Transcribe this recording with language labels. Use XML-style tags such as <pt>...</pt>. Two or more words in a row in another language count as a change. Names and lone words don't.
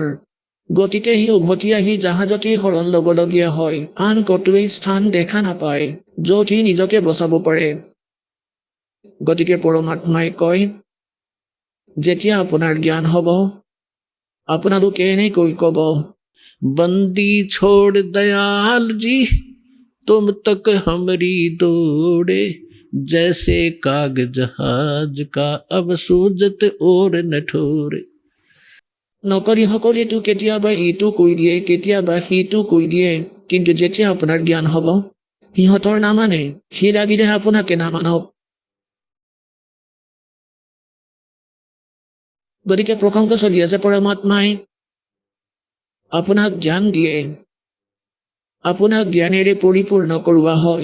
<as>গতিকে সি উভতি আহি জাহাজতেই শৰণ ল'বলগীয়া হয়। আন ক'তোৱেই স্থান দেখা নাপায় য'ত সি নিজকে বচাব পাৰে। গতিকে পৰমাত্মাই কয়, যেতিয়া আপোনাৰ জ্ঞান হ'ব, আপোনালোকে এনেকৈ ক'ব,</as> <hi>बंदी छोड़ दयाल जी तुम तक हमारी दौड़े, जैसे कागज जहाज का अब सूझत और न ठोरे।</hi> <as>নকৰিসকলেতো কেতিয়াবা এইটো কৈ দিয়ে, কেতিয়াবা সেইটো কৈ দিয়ে, কিন্তু যেতিয়া আপোনাৰ জ্ঞান হ'ব সিহঁতৰ নামানে। সি লাগিলে আপোনাকে নামানক। গতিকে প্ৰসংগ চলি আছে, পৰমাত্মাই আপোনাক জ্ঞান দিয়ে, আপোনাক জ্ঞানেৰে পৰিপূৰ্ণ কৰোৱা হয়।</as>